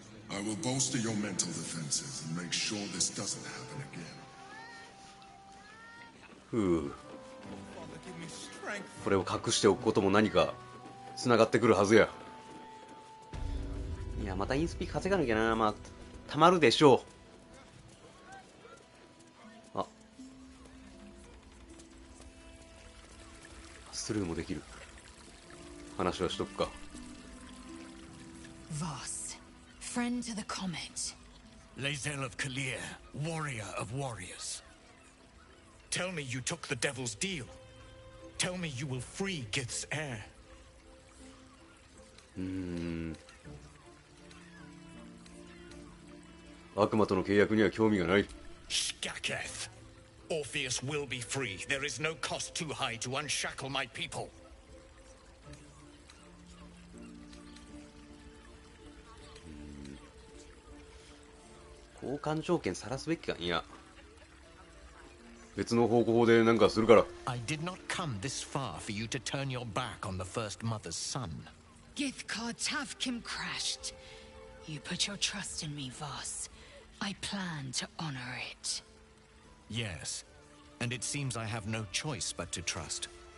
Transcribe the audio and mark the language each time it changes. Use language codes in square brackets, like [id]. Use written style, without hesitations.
[en] I will bolster your mental defenses and make sure this doesn't happen again. ふう。 [ja] これを隠しておくことも何か繋がってくるはずや。いや、またインスピ稼がなきゃな。まあたまるでしょう。あ、スルーもできる。話はしとくか。 [en] Voss, friend to the comet. Lae'zel of Kalir, warrior of warriors. Tell me you took the devil's deal. Tell me you will free Gith's heir. [ja] 悪魔との契約には興味がない。 [en] Skaketh. Orpheus will be free. There is no cost too high to unshackle my people. [ja] 交換条件晒すべきか。いや、別の方法でなんかするから。 [en] I did not come this far for you to turn your back on the first mother's son. Githkar Tavkim crashed. You put your trust in me, Voss. I plan to honor it. Yes, and it seems I have no choice but to trust.